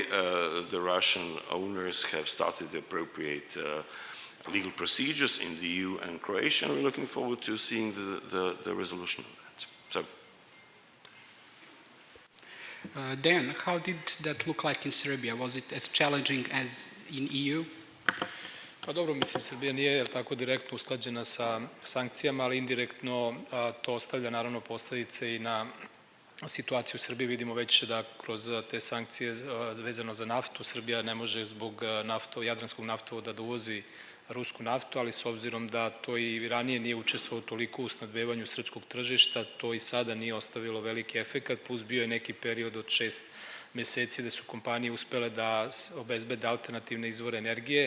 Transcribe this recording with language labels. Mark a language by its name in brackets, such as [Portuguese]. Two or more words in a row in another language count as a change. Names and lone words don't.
[English] The Russian owners have started the appropriate legal procedures in the EU and Croatia, and we're looking forward to seeing the resolution of that. So. Dan, how did that look like in Serbia? Was it as challenging as in EU? [Serbian] Pa dobro, mislim, Srbija nije tako direktno usklađena sa sankcijama, ali indirektno to ostavlja naravno posledice i na situaciju u Srbiji. Vidimo već da kroz te sankcije vezano za naftu, Srbija ne može zbog jadranskog naftovoda da uvozi rusku naftu, ali s obzirom da to i ranije nije učestvovalo toliko u snabdevanju srpskog tržišta, to i sada nije ostavilo veliki efekat, plus bio je neki period od 6 meseci da su kompanije uspele da obezbede alternativne izvore energije.